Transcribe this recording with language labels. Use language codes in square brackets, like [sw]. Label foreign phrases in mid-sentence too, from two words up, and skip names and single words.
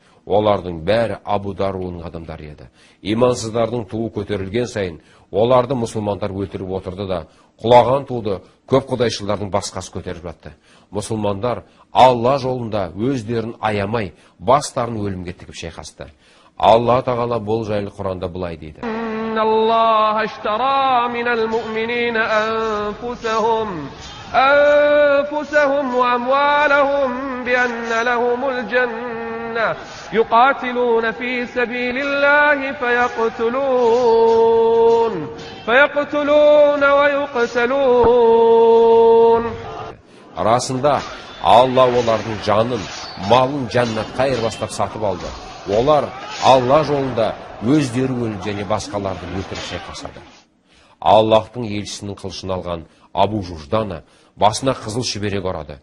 [kk] Олардың бәрі Абу Даруның адамдары еді. Имансыздардың туы көтерілген сайын, оларды мұсылмандар өлтіріп отырды да, құлаған туды көп құдайшылардың басқасы көтеріп жатты. Мұсылмандар Алла жолында өздерін аямай, бастарын өлімге тігіп шайқасты. Алла Тағала бұл жайлы Құранда былай дейді. [ar] الله اشترى من المؤمنين أنفسهم وأموالهم بأن لهم الجنة يقاتلون في سبيل الله فيقتلون ويقتلون. [kk] Расында Алла олардың жанын, малын жәннатқа айырбастап сатып алды. Олар Алла жолында өздері өліп және басқаларды өлтіріп шайқасады. Аллахтың елшісінің қылышын алған Абу Жуждана басына қызыл шүберек ұрады.